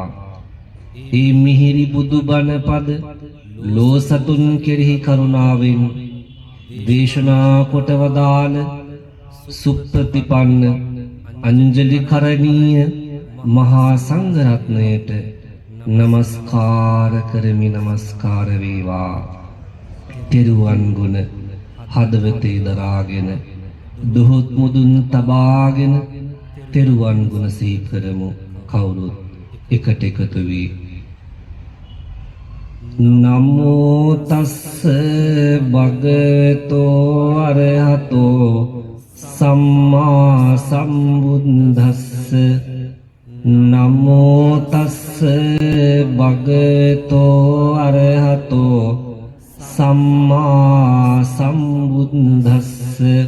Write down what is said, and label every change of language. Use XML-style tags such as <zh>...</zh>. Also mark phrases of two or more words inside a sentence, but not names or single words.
<si>ඒ මිහිරි බුදුබණ පද ලෝසතුන් කෙරෙහි කරුණාවෙන් දේශනා කොට වදාළ සුප්‍රතිපන්න අංජලි කරණීය මහා සංඝරත්නයට නමස්කාර කරමි. නමස්කාර වේවා. තෙරුවන් ගුණ හදවතේ දරාගෙන දුහොත් මුදුන් තබාගෙන තෙරුවන් ගුණ සිහි කරමු. කවුරුත් එකට එකතු වී</si> <pi>නමෝ තස්ස භගවතෝ අරහතෝ සම්මා සම්බුද්දස්ස. නමෝ තස්ස භගවතෝ අරහතෝ සම්මා සම්බුද්දස්ස.</pi>